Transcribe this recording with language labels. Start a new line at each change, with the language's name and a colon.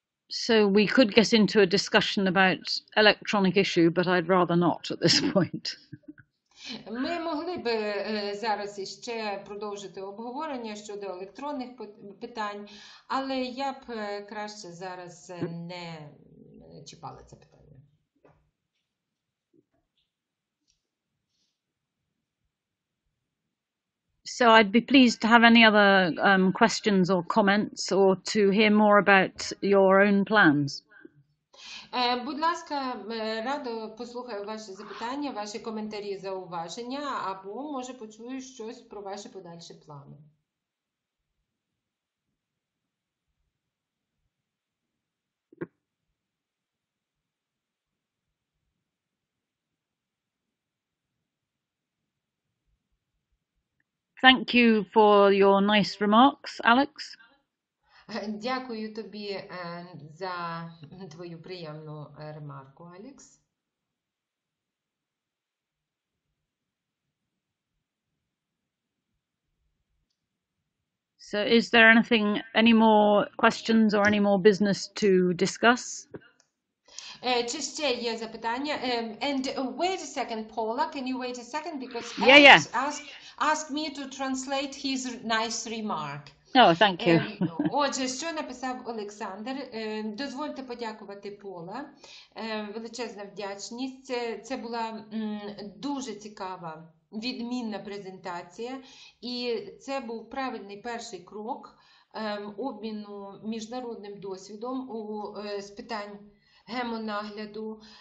English: So we could get into a discussion about electronic issue, but I'd rather not at this point.
Ukrainian: Ми могли би зараз іще продовжити обговорення щодо електронних питань, але я б краще зараз не чіпала це питання.
English: So I'd be pleased to have any other questions or comments, or to hear more about your own plans.
Ukrainian: Будь ласка, радо послухаю ваші запитання, ваші коментарі, зауваження, або, може, почую щось про ваші подальші плани.
English: Thank you for your nice remarks, Alex.
Ukrainian: Дякую тобі за твою приємну ремарку, Алекс.
English: So is there any more questions or any more business to discuss?
Ukrainian: Чи ще є запитання?
English: And wait a second, Paula, can you wait a second? Because Yeah. Alex asked me to translate his nice remark. Oh, thank you.
Ukrainian: Отже, що написав Олександр? Дозвольте подякувати Пола. Величезна вдячність. Це була дуже цікава, відмінна презентація. І це був правильний перший крок обміну міжнародним досвідом з питань гемонагляду.